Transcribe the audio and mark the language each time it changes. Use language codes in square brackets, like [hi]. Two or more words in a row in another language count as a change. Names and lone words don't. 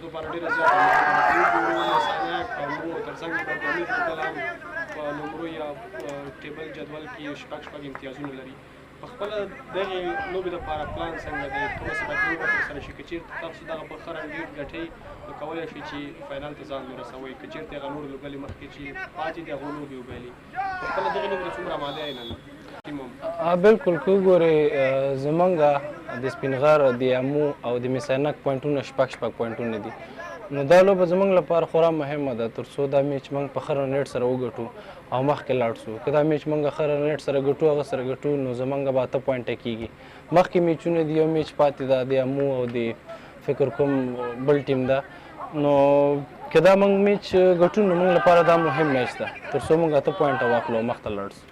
[ps] لپاره ډېره زیاته وګورو Mis-e-Ainak او موږ تر څنګ Band-e-Amir په لومړو یا ټیبل جدول کې شپږ امتیازونه لري په خپله دغې لوبې دپاره پلان څنګه دی کومه سبقونه به ترسره شي که چېرته تاسو دغه په ښه رنګ ډېر ګټئ نو کولی شئ چې فاینل ته ځان ورسوئ که چېرته هغه نورې لوبډلې مخکې چې پاتې دي هغو لوبې وبایلي په خپله دغې لوبې ته څومره آماده یې نن ټیم هم بالکل که وګورئ زمونږ د سپین غار د امو او د میس-e-Ainak پوینټونه شپږ پوینټونه دي نو دا لوبه زموږ لپاره خورا مهمه ده تر څو دا میچ موږ په ښه رنیټ سره وګټو او مخکې لاړ شو که دا میچ موږ ښه رنیټ سره ګټو هغه سره ګټو نو زموږ به 8 پوینټه کېږي مخکې میچونه دي یو میچ پاتې ده د امو او د فکر کوم بل ټیم ده نو که دا موږ میچ ګټو نو موږ لپاره دا مهم میچ ده تر څو موږ 8 پوینټه واخلو مخته لاړ شو